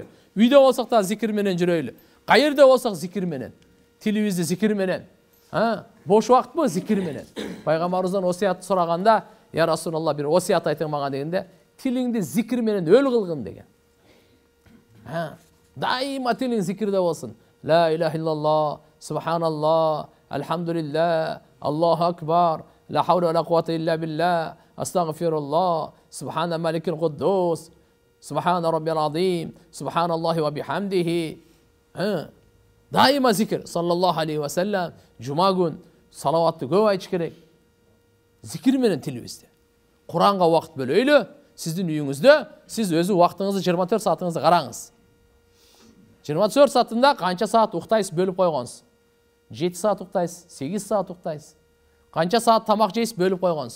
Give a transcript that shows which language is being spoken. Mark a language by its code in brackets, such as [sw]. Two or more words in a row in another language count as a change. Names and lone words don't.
[ky] Үйдө болсок да зикир менен жүрөйлү. Кайерде болсок зикир менен. Тилибизди зикир менен. Бош убактпы зикир менен. Пайгамбарыбыздан осият сураганда, я Расулалла бир осият айтың мага дегенде, тилиңди зикир менен өл кылгын деген. Дайыма тилиң зикирде болсун. [ar] لا إله إلا الله، سبحان الله، الحمد لله، الله أكبر، لا حول ولا قوة إلا بالله، أستغفر الله، سبحان الملك القدوس. سبحان ربي العظيم، سبحان الله وبحمده. [ky] Дайыма зикир [ar] صلى الله عليه وسلم. [ky] Cuma gün salavatты көп айтыш керек. Zikir менен тилибизде. Куранга вакыт бөлөйлү. Сиздин үйүңүздө сиз өзү вакытыңызды 24 саатыңызды караңыз. 24 саатында канча саат уктайсыз бөлүп койгонсуз. 7 саат уктайсыз, 8 саат уктайсыз. Канча саат тамак жейсиз бөлүп койгонсуз.